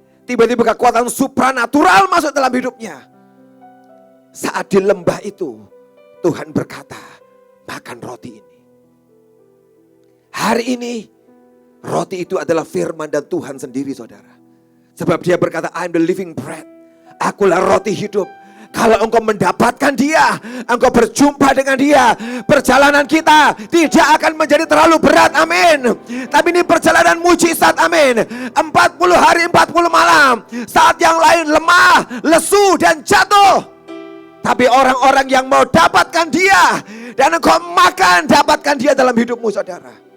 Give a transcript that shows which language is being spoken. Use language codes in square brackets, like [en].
[id] Tiba-tiba kekuatan supranatural masuk dalam hidupnya. Saat di lembah itu Tuhan berkata, makan roti ini. Hari ini roti itu adalah firman dan Tuhan sendiri saudara. Sebab dia berkata, [en] I'm the living bread. [id] Akulah roti hidup. Kalau engkau mendapatkan dia, engkau berjumpa dengan dia, perjalanan kita tidak akan menjadi terlalu berat, amin. Tapi ini perjalanan mujizat, amin. 40 hari 40 malam. Saat yang lain lemah, lesu dan jatuh. Tapi orang-orang yang mau dapatkan dia, dan engkau makan, dapatkan dia dalam hidupmu saudara.